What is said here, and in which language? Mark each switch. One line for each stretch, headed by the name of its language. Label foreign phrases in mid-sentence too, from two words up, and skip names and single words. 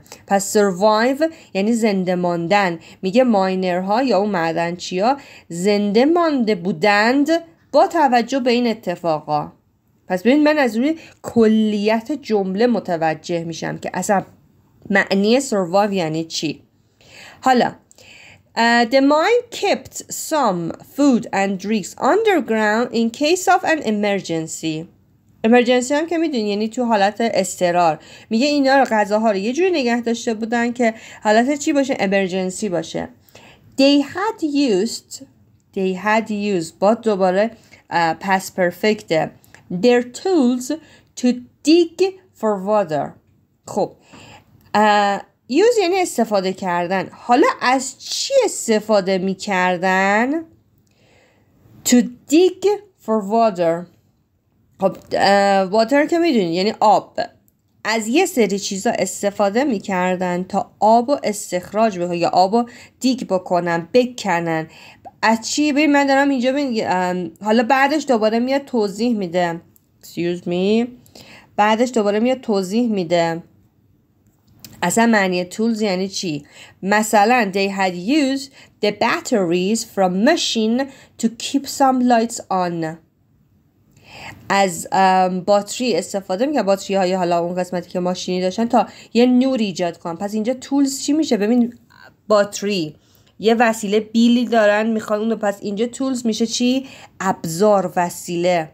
Persian: پس survive یعنی زنده ماندن. میگه ماینرها یا اون معدنچیا زنده مانده بودند با توجه به این اتفاقا. پس ببین من از روی کلیت جمله متوجه میشم که اصلا معنی survive یعنی چی.
English: حالا the mine kept some food and drinks underground in case of an emergency.
Persian: emergency هم که میدونی یعنی تو حالت اضطرار. میگه اینا رو غذاها رو یه جوری نگه داشته بودن که حالت چی باشه؟ emergency باشه.
English: they had used
Persian: با دوباره
English: past perfect their tools to dig for water.
Persian: خب use یعنی استفاده کردن. حالا از چی استفاده میکردن؟
English: to dig for water.
Persian: خب water که میدونی یعنی آب. از یه سری چیزا استفاده میکردن تا آب و استخراج بکنن یا آب و دیگ بکنن، بکنن. از چی؟ ببین من دارم اینجا حالا بعدش دوباره میاد توضیح میده.
English: excuse me.
Persian: بعدش دوباره میاد توضیح میده اصلا معنی tools یعنی چی.
English: مثلا they had used the batteries from machine to keep some lights on.
Persian: از باتری استفاده میکنن، باتری های حالا اون قسمتی که ماشینی داشتن تا یه نور ایجاد کنن. پس اینجا tools چی میشه؟ ببین باتری یه وسیله بیلی دارن میخوان اون، پس اینجا tools میشه چی؟ ابزار، وسیله.